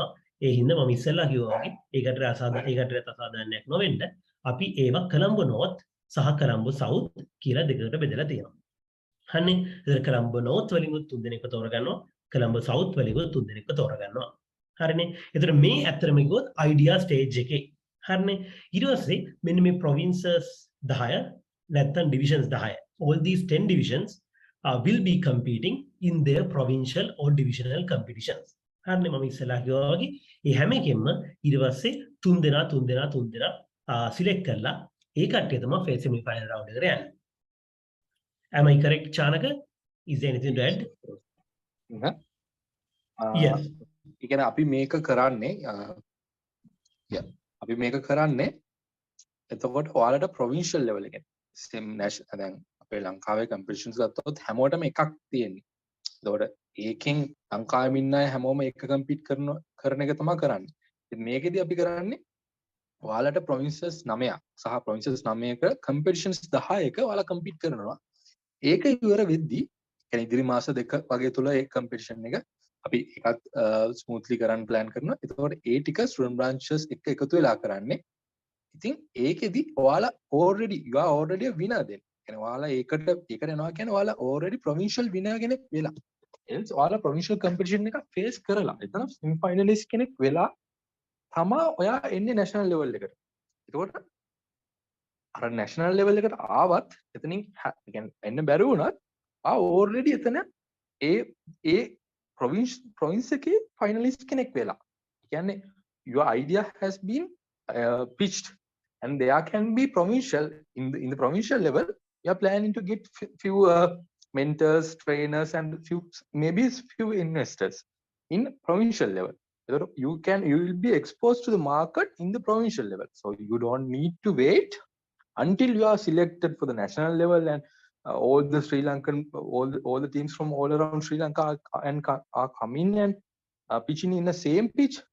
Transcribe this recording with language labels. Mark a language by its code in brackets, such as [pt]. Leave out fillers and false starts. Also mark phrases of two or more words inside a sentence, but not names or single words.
[si] ඒ හින්දා මම ඉස්සෙල්ලා කිව්වා වගේ ඒකට අසාධාරණයක් නොවෙන්න අපි ඒවා කොළඹ නෝර්ත් සහ කොළඹ සවුත් කියලා දෙකකට බෙදලා තියෙනවා. හන්නේ ඉතින් කොළඹ නෝර්ත් වලින් 3 දෙනෙක්ව තෝරගන්නවා. කොළඹ සවුත් වලින් 3 දෙනෙක්ව තෝරගන්නවා. හරිනේ. එතකොට මේ ඇත්තටම කිව්වොත් [en] idea stage [si] එකේ. හරිනේ. ඊට පස්සේ මෙන්න මේ provinces 10 නැත්නම් divisions 10. [en] All these 10 divisions will be competing in their provincial or divisional competitions. [si] හරිනේ. මම ඉස්සෙල්ලා කිව්වා වගේ මේ හැම එකෙම ඊට පස්සේ 3 දෙනා select කරලා ඒ කට්ටිය තමයි [en] semi final round [si] එකට යන්නේ. [en] Am I correct, Chanaka? Is there anything to add? Yes. [si] ඒ කියන්නේ අපි මේක කරන්නේ අපි මේක කරන්නේ එතකොට ඔයාලට [en] provincial level [si] එකේ [en] same national [si] දැන් අපේ ලංකාවේ competitions ගත්තොත් හැමෝටම එකක් තියෙන්නේ. එතකොට ඒකෙන් ලංකාවේ ඉන්න අය හැමෝම එක compete කරන එක තමයි කරන්නේ. ඉතින් මේකෙදි අපි කරන්නේ ඔයාලට provinces 9ක් සහ provinces 9ක competitions 10ක ඔයාලා compete කරනවා. ඒක ඉවර වෙද්දී කියන්නේ ඉදිරි මාස දෙක වගේ තුල ඒ competition එක අපි එකත් ස්මූත්ලි කරන්න ප්ලෑන් කරනවා. එතකොට ඒ ටික [en] student branches [si] එක්ක එකතු වෙලා කරන්නේ. ඉතින් ඒකෙදි ඔයාලා [en] you are already a winner then. [si] කියන්නේ ඔයාලා ඒකට යනවා කියන්නේ ඔයාලා [en] already provincial winner [si] කෙනෙක් වෙලා. එතකොට ඔයාලා [en] provincial competition [si] එක face කරලා එතන [en] semi finalist [si] කෙනෙක් වෙලා තමා ඔයා එන්නේ [en] national level [si] එකට. එතකොට අර [en] national level [si] එකට ආවත් එතනින් කියන්නේ එන්න බැරි වුණත් already එතන ඒ province එකේ finalist කෙනෙක් වෙලා. [en] කියන්නේ your idea has been pitched and there can be provincial in the provincial level you are planning to get few mentors, trainers and maybe few investors in provincial level. You will be exposed to the market in the provincial level, so you don't need to wait until you are selected for the national level and all the Sri Lankan, all the teams from all around Sri Lanka are coming and pitching in the same pitch.